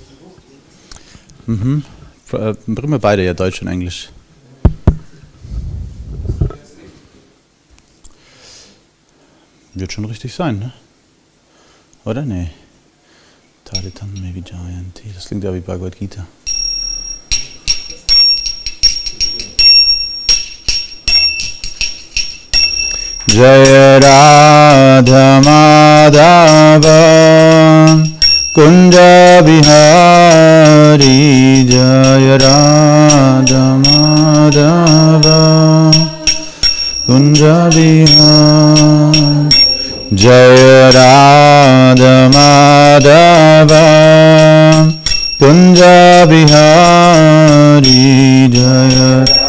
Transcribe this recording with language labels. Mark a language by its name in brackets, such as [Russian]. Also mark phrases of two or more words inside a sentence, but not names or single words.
[German] Bringen wir beide ja Deutsch und Englisch. Wird schon richtig sein, ne? Oder? Nee. Taditam me vijayanti. Das klingt ja wie Bhagavad Gita. [Sanskrit] Jaya Radha Madhava Kunja Bihari Jaya Radha Madhava Kunja Bihari Jaya Radha Madhava Kunja Bihari Jaya